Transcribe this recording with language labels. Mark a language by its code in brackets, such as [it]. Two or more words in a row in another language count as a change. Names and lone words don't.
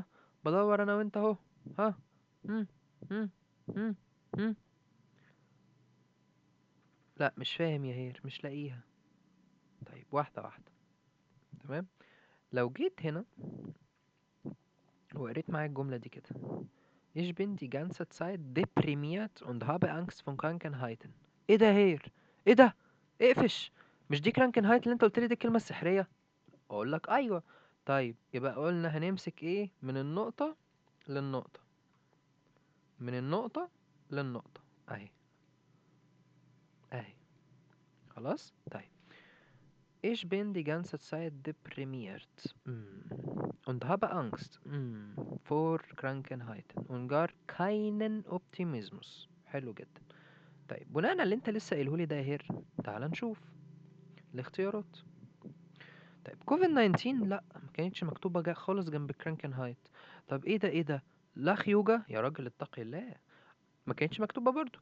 [ar] بدور انا وانت اهو. ها. هم هم هم هم لا مش فاهم يا هير، مش لاقيها. طيب واحدة واحدة. تمام. لو جيت هنا وقريت معايا الجملة دي كده: [de] Ich bin die ganze Zeit deprimiert und habe Angst vor Krankheiten. [ar] ايه ده يا هير؟ ايه ده؟ اقفش. مش دي كرانكنهايت اللي انت قلت لي دي الكلمة السحرية؟ اقول لك ايوه. طيب يبقى قلنا هنمسك ايه؟ من النقطة للنقطة، من النقطة للنقطة اهي، اهي. خلاص. [de] طيب Ich bin die ganze Zeit deprimiert und habe Angst vor Krankheiten und gar keinen Optimismus. [ar] حلو جدا. طيب بناء على اللي انت لسه قايلهولي ده يا هير، تعال نشوف الاختيارات. طيب كوفيد 19 لا ما كانتش مكتوبة جا خالص جنب كرانكنهايت. طب ايه ده؟ ايه ده؟ لاخ يوجا يا راجل اتقي الله، ما كانتش مكتوبة برضو.